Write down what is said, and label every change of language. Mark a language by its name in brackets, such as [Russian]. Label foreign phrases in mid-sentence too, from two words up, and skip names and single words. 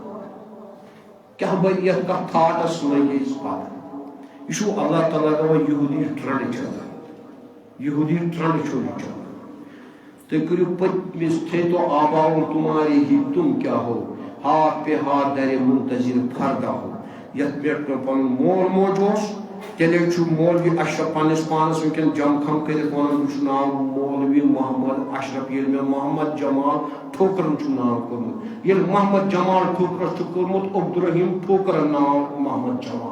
[Kashmiri] کیٛاہ بنہِ یتھ کتھ تھاٹس لٔگِس پتہٕ یہ چھُ اللہ تعالیٰ دپان یہودی ٹرنڈ چلان یہودی ٹرنڈ چھُ یہِ چلان تُہۍ کٔرِو پٔتمِس تھٲیتو آباؤن [Urdu] تمہارے ہی تم کیا ہو ہاتھ پہ ہاتھ درے منتظر پھردہ ہو [Kashmiri] یت پٮ۪ٹھ پن مول موج اوس تیلے چھُ مولوی اشرف پنس پانس ونکٮ۪ن جم کھم کٔرِتھ ونان مےٚ چھُ ناو مولوی محمد اشرف ییٚلہِ مےٚ محمد جمال ٹھوکرن چھُ ناو کوٚرمُت ییٚلہِ محمد جمال ٹھوکرس چھُ کوٚرمُت عبدالرحیم ٹھوکرن ناو محمد